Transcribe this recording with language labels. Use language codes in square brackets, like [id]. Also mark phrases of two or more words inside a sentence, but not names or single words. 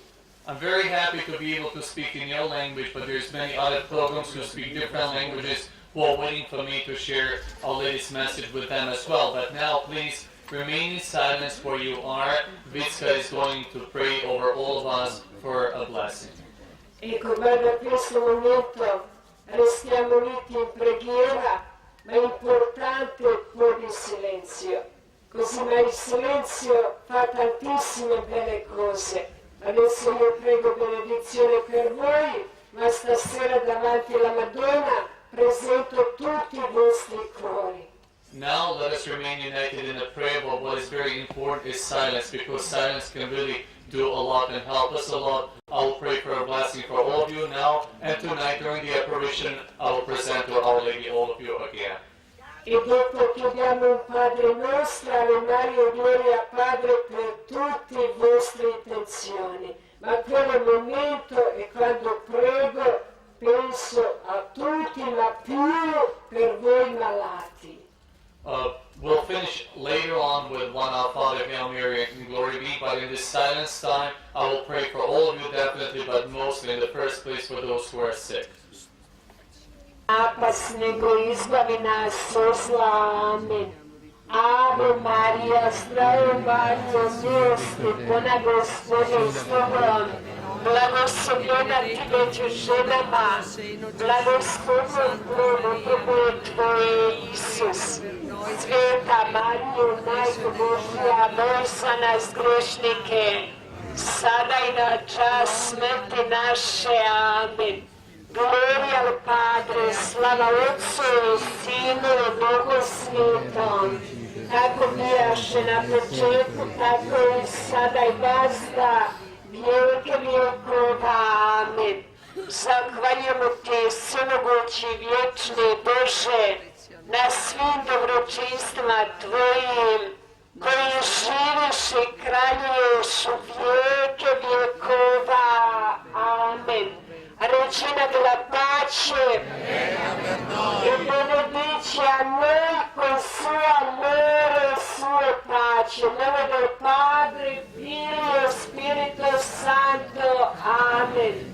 [en] I'm very happy to be able to speak in your language, but there's many other pilgrims who speak different languages who are waiting for me to share Our Lady's message with them as well. But now please remain in silence where you are. Vicka is going to pray over all of us for a blessing. [it] Ecco, guarda, in questo momento restiamo uniti in preghiera, ma è importante un po' di silenzio, così, ma il silenzio fa tantissime belle cose. Adesso io prego benedizione per voi, ma stasera davanti alla Madonna presento tutti i vostri cuori. [en] Now let us remain united in a prayer, but what is very important is silence, because silence can really do a lot and help us a lot. I will pray for a blessing for all of you now, and tonight during the apparition I will present to Our Lady all of you again. [it] E dopo chiediamo un Padre nostro, Ave Maria, gloria Padre per tutte le vostre intenzioni. Ma quello momento è quando prego, penso a tutti, ma più per voi malati. [en] We'll finish later on with one Our Father, Hail Mary, and Glory be, but in this silence time I will pray for all of you definitely, but mostly in the first place for those who are sick. [hr] Apas nego izbavi nas od zla, amen. Ave Marija, zdravo Marija, milosti puna Gospodin s tobom, blagoslovljena ti među ženama, blagoslovljen plod utrobe tvoje, Isus. Sveta Marijo, Majko Božja, moli za nas grešnike, sada i na čas smrti naše, amen. [it] Gloria al Padre, [hr] slava Otcu i Sinu i Bogu Svetom, tako bijaše na početku, tako i sada i vazda, vijeke vijekova, amen. Zahvaljujemo ti, svemogući vječni Bože, na svim dobročinstvima tvojim, koji živiš i kraljuješ u vijeke vijekova, amen. [it] Regina della pace, e benedici a noi con sua amore e sua pace, nel nome del Padre, Figlio e Spirito Santo, amen.